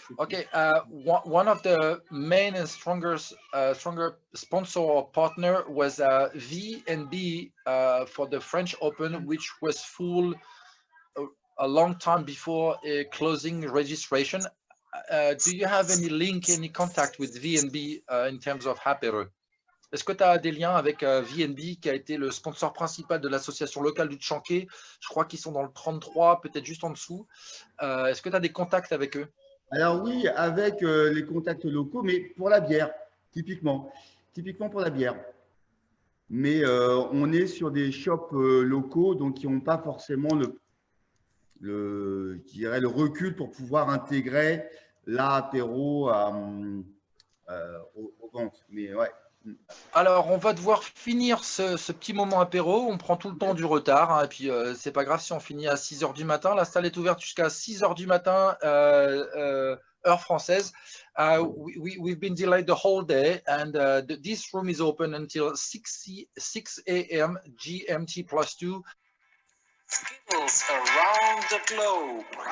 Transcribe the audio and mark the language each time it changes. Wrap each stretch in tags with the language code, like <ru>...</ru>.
<en>Okay, one of the main and stronger sponsor or partner was VNB for the French Open, which was full a long time before closing registration. Do you have any link, any contact with VNB in terms of Apéro?</en> <fr>Est-ce que tu as des liens avec VNB, qui a été le sponsor principal de l'association locale du Chankay? Je crois qu'ils sont dans le 33, peut-être juste en dessous. Est-ce que tu as des contacts avec eux? Alors oui, avec les contacts locaux, mais pour la bière, typiquement pour la bière. Mais on est sur des shops locaux, donc qui n'ont pas forcément je dirais le recul pour pouvoir intégrer l'apéro aux ventes. Mais ouais. Alors, on va devoir finir ce petit moment apéro. On prend tout le temps du retard, hein, et puis c'est pas grave si on finit à 6 h du matin. La salle est ouverte jusqu'à 6 h du matin, heure française.</fr> <en>We've been delayed the whole day, and this room is open until 6 a.m. GMT +2. Skittles around the globe.</en>